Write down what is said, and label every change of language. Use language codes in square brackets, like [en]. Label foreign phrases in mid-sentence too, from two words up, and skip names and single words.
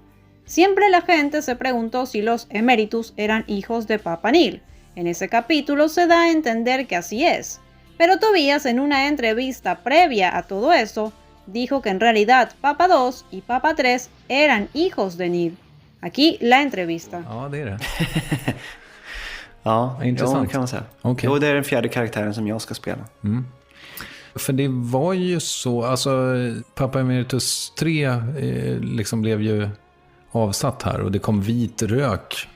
[es] Siempre la gente se preguntó si los Emeritus eran hijos de Papa Neil. En ese capítulo se da a entender que así es. Pero Tobias, en una entrevista previa a todo eso, dijo que en realidad Papa II y Papa III eran hijos de Neil. Aquí la entrevista. [sv] Ja, det är det. Ja, Intressant. det kan man säga. Okej. Jo, det är den fjärde karaktären som jag ska spela. För det var ju så, alltså Papa Emeritus 3 liksom blev ju avsatt här och det kom vit rök.